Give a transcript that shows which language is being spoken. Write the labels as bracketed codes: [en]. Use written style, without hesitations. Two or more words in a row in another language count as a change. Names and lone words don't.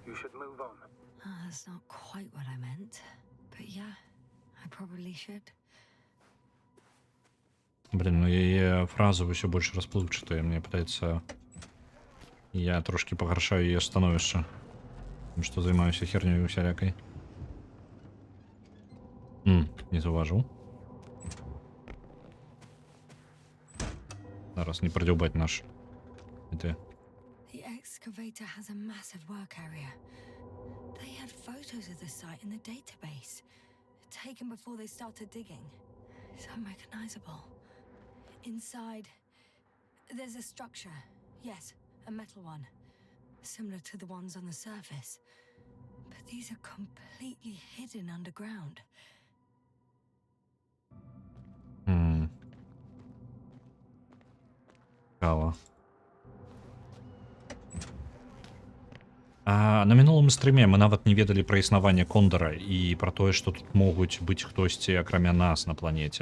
[be] Блин, ну яе фраза ўсё больш расплыўчатая, мне падаецца, я трошки пагаршаю яе становішча, што займаюся хернёй усялякай. Не заўважыў. Зараз не продёбать наш. [en] The excavator has a massive work area. They had photos of the site in the database, taken before they started digging. It's unrecognizable. Inside, there's a structure. Yes, a metal one, similar to the ones on the surface. But these are completely hidden underground. [be] На мінулым стрыме мы нават не ведалі пра існаванне Кондора і пра тое, што тут могуць быць хтосьці акрамя нас на планеце.